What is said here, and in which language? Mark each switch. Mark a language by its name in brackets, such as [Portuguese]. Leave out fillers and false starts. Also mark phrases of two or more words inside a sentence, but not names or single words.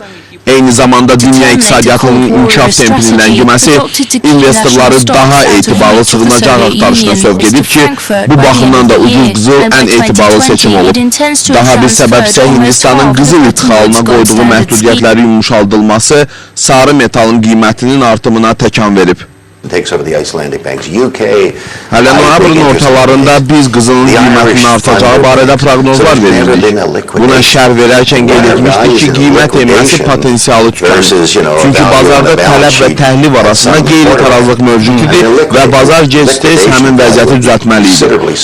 [Azerbaijani] Eyni zamanda dünya iqtisadiyyatının inkişaf tempinin ləngiməsi investorları daha etibarlı sığınacaq axtarışına sövq edib ki, bu baxımdan da ucuz qızıl ən etibarlı seçim olub. Daha bir səbəb isə Hindistanın qızıl ixalına qoyduğu məhdudiyyətləri yumuşaldılması sarı metalın qiymətinin artımına təkan verib. [English] takes over the Icelandic banks. UK. [Azerbaijani] Hələ noyabrın ortalarında biz qızılın qiymətinin artacağı barədə proqnozlar verirdik. Buna şərh verərkən qeyd etmişdik ki, qiymət enməsi potensialı tükənir. Çünki bazarda tələb və təklif arasında qeyri-tarazlıq mövcud idi və bazar gec-tez həmin vəziyyəti düzəltməli idi.